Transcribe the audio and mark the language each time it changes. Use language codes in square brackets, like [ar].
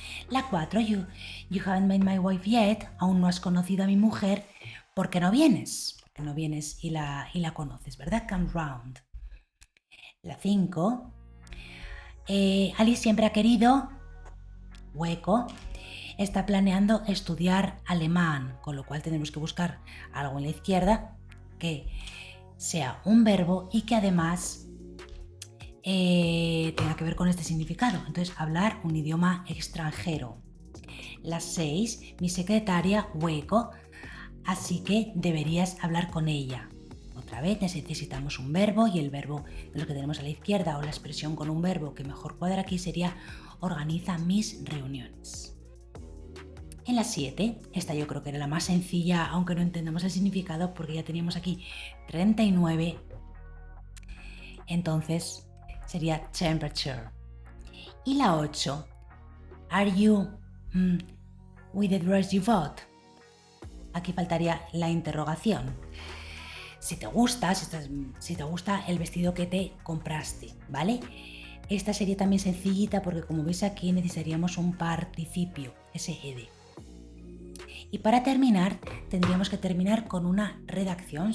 [es] La 4, [en] you haven't met my wife yet. [es] Aún no has conocido a mi mujer. ¿Por qué no vienes? Porque no vienes y la conoces, ¿verdad? [en] Come round. [es] La 5, Alice siempre ha querido, hueco, está planeando estudiar alemán, con lo cual tenemos que buscar algo en la izquierda que sea un verbo y que además tenga que ver con este significado. Entonces, hablar un idioma extranjero. La 6, mi secretaria, hueco, así que deberías hablar con ella. Otra vez necesitamos un verbo y el verbo de lo que tenemos a la izquierda o la expresión con un verbo que mejor cuadra aquí sería organiza mis reuniones. En la 7, esta yo creo que era la más sencilla, aunque no entendamos el significado porque ya teníamos aquí 39, entonces sería temperature. Y la 8, [en] are you with the dress you bought? [es] Aquí faltaría la interrogación. Si te gusta el vestido que te compraste, ¿vale? Esta sería también sencillita porque como veis aquí necesitaríamos un participio, sed. Y para terminar, tendríamos que terminar con una redacción.